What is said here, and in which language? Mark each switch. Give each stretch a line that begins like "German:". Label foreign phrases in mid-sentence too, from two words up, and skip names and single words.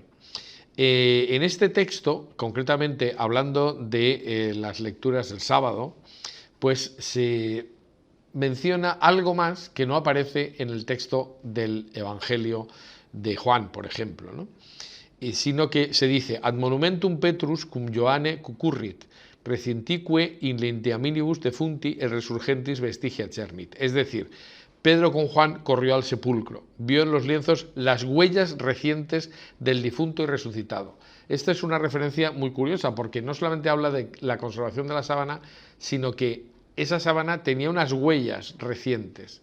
Spanish: En este texto, concretamente hablando de las lecturas del sábado, pues se menciona algo más que no aparece en el texto del Evangelio de Juan, por ejemplo, ¿no? Sino que se dice,
Latin: ad monumentum Petrus cum Johanne cucurrit, recintique in lentiaminibus defunti et resurgentis vestigia cernit.
Spanish: Es decir, Pedro con Juan corrió al sepulcro, vio en los lienzos las huellas recientes del difunto y resucitado. Esta es una referencia muy curiosa porque no solamente habla de la conservación de la sábana, sino que esa sábana tenía unas huellas recientes.